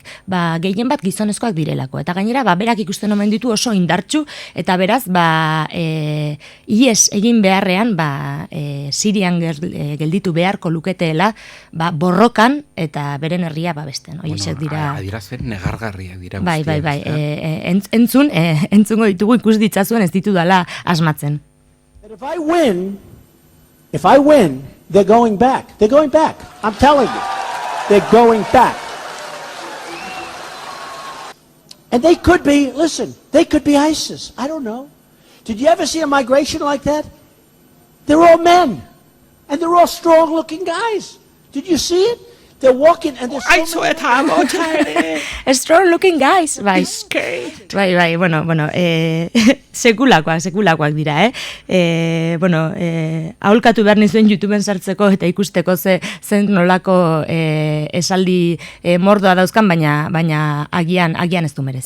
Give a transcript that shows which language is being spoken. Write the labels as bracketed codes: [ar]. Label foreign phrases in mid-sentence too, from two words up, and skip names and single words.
[eu] Gehien bat gizonezkoak direlako. Eta gainera, berak ikusten omen ditu oso indartsu, eta beraz, IES egin beharrean, Sirian gelditu beharko luketela, borrokan eta beren herria babesten. Adierazpen negargarriak dira guztiak. Bai. Entzungo ditugu ikus ditzazuen ez ditu dala asmatzen. [en] If I win, they're going back. They're going back. I'm telling you. They're going back. And they could be, they could be ISIS. I don't know. Did you ever see a migration like that? They're all men, and they're all strong-looking guys. Did you see it? They're walking, and there's so many... Strong-looking guys, [eu] bai. Sekulakoak dira, aholkatu behar nizuen YouTubeen sartzeko eta ikusteko zen nolako esaldi mordoa dauzkan, baina agian ez du merezi.